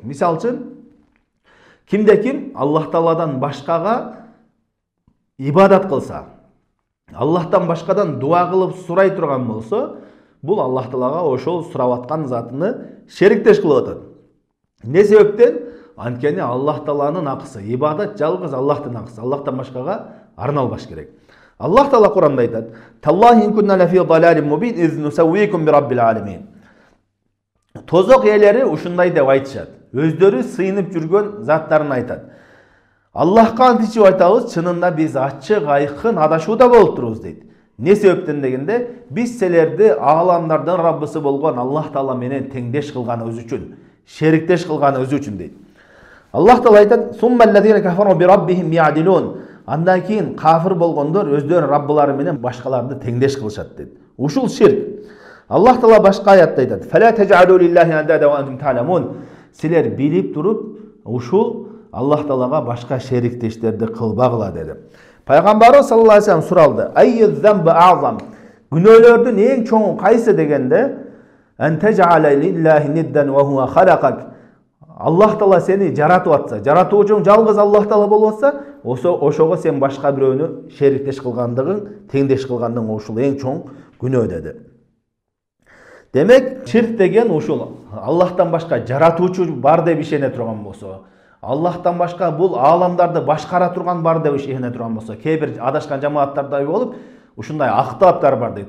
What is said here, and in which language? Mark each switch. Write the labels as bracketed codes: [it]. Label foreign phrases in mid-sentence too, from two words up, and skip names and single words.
[ky] Мисалы үчүн, кимде ким Аллах Тааладан башкага ибадат кылса, Аллахтан башкадан дуа кылып сурай турган болсо, бул Аллах Таалага ошол сурап аткан затыны шериктеш кылып атат. Не себептен? Анткени Аллах Тааланын акысы, ибадат жалгыз Аллахтын акысы, Аллахтан башкага арналбаш керек. Аллах Таала Куранда айтат: [ar] "تالله إن كنا لفي ضلال مبين إذ نسويكم برب العالمين." [ky] Тозок ээлери ушундай деп айтышат. Өздөрү сыйынып жүргөн заттарын айтат. Аллахка античип айтабыз, чынында биз ачык айкын адашууда болуп турубуз дейт. Не себептен дегенде, биз силерди аламдардын Раббысы болгон Аллах Таала менен теңдеш кылганыбыз үчүн, шериктеш кылганыбыз үчүн дейт. Аллах Таала айтат: [ar] "ثم الذين كفروا بربهم يعدلون." [ky] Андан кийин кафир болгондор өздөрүнүн Раббылары менен башкаларды теңдеш кылышат дейт. Ушул ширк. Аллах Таала башка аятта айтат: [ar] "فلا تجعلوا لله أندادا وأنتم تعلمون." [ky] Силер билип туруп, ушул Аллах Таалага башка шериктештерди кылбагыла деди. [ar] Пайгамбарыбыз صلى الله عليه وسلم суралды: "أي الذنب أعظم?" [ky] Күнөөлөрдүн эң чоңу кайсы дегенде, [ar] "أن تجعل لله ندا وهو خلقك." [ky] Аллах Таала сени жаратып атса, жаратуучуң жалгыз Аллах Таала болуп атса, ошого сен башка бирөөнү шериктеш кылгандыгың, теңдеш кылгандыгың ушул эң чоң күнөө деди. Демек, ширк деген ушул Аллахтан башка жаратуучу бар деп ишене турган болсо, Аллахтан башка бул ааламдарды башкара турган бар деп ишене турган болсо, кээ бир адашкан жамааттардай болуп, ушундай актаптар бар дейт.